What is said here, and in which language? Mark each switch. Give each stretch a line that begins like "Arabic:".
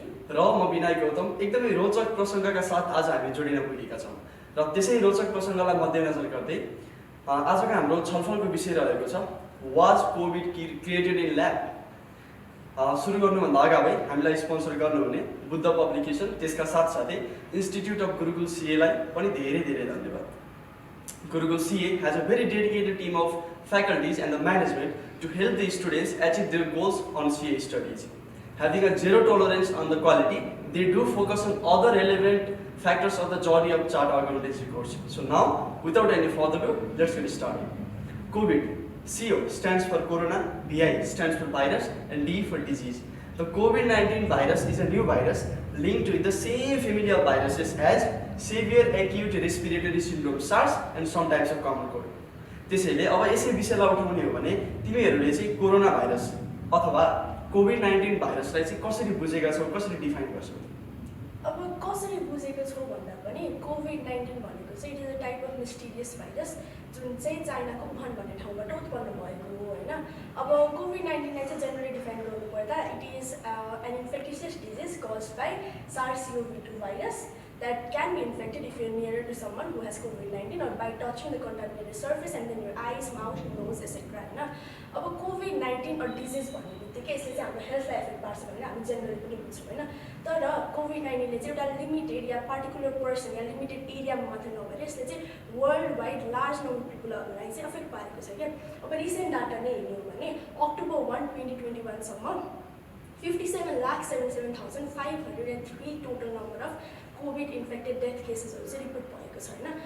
Nepali: र म विनय गौतम एकदमै रोचक प्रसङ्गका साथ आज हामी जोडिन पुगेका छौँ र त्यसै रोचक प्रसङ्गलाई मध्यनजर गर्दै आजको हाम्रो छलफलको विषय रहेको छ
English: Was COVID created in lab.
Nepali: सुरु गर्नुभन्दा अगावै हामीलाई स्पोन्सर गर्नुहुने बुद्ध पब्लिकेसन त्यसका साथसाथै इन्स्टिट्युट अफ गुरुकुल सिएलाई पनि धेरै धेरै धन्यवाद।
English: Gurukul CA has a very dedicated team of faculties and the management to help the students achieve their goals on CA studies. Having a zero tolerance on the quality, they do focus on other relevant factors of the journey of chartered accountancy course. So now, without any further ado, let's get started. COVID. CO stands for Corona, VI stands for virus, and D for disease. The COVID-19 virus is a new virus linked to the same family of viruses as severe acute respiratory syndrome SARS and some types of common cold.
Nepali: त्यसैले अब यसै विषयलाई उठाउने हो भने तिमीहरूले चाहिँ corona virus अथवा कोभिड-19 भाइरसलाई चाहिँ कसरी बुझेका छौ, कसरी डिफाइन गर्छौ? अब कसरी बुझेको छौ भन्दा पनि कोभिड-19 भनेको चाहिँ
English: it is a type of mysterious virus
Nepali: जुन चाहिँ चाइनाको वुहान भन्ने ठाउँबाट उत्पन्न भएको हो होइन। अब कोभिड-19लाई चाहिँ जेनरली डिफाइन गर्नुपर्दा
English: It is an infectious disease caused by SARS-CoV-2 virus that can be infected if you're nearer to someone who has COVID-19 or by touching the contaminated surface and then your eyes, mouth, nose, etc.
Nepali: होइन। अब COVID-19 or disease भन्ने बित्तिकै यसले चाहिँ हाम्रो हेल्थलाई effect पार्छ भनेर हामी जेनरली पनि बुझ्छौँ होइन। तर कोभिड-19ले चाहिँ एउटा लिमिटेड या पार्टिकुलर पर्सन या लिमिटेड एरियामा मात्रै नभएर यसले चाहिँ वर्ल्ड वाइड लार्ज नम्बर पिपलहरूलाई चाहिँ एफेक्ट पारेको छ क्या। अब रिसेन्ट डाटा नै हेर्ने हो भने अक्टोबर 1, 2021 सम्म 57,77,503 total number of covid infected death केसेसहरू चाहिँ रिपोर्ट भएको छ होइन।